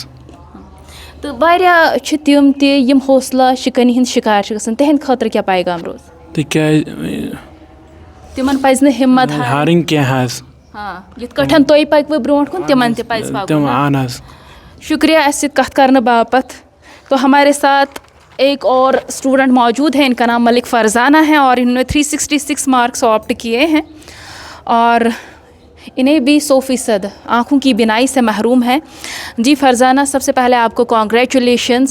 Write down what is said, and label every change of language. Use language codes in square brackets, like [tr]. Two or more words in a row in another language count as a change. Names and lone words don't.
[ks] تہٕ واریاہ چھِ تِم تہِ یِم حوصلہ شِکٲنی ہٕنٛدۍ شِکار چھِ گژھان تِہنٛدِ خٲطرٕ کیٛاہ پیغام روز. تِکیازِ تِمن پزِ نہٕ ہمت ہارٕنۍ کینٛہہ حظ. یِتھ کٲٹھۍ تُہۍ پٔکوٕ برونٛٹھ کُن تِمن تہِ پزِ پکُن. اہن حظ. شکریہ اَسہِ سۭتۍ کتھ کرنہٕ باپتھ. [ur] تو ہمارے ساتھ ایک اور اسٹوڈنٹ موجود ہے ان کا نام ملک فرزانہ ہے اور انہوں نے 366 مارکس آپٹ کیے ہیں اور انہیں بھی 100% آنکھوں کی بینائی سے محروم ہے. جی فرزانہ سب سے پہلے آپ کو کانگریچولیشنز.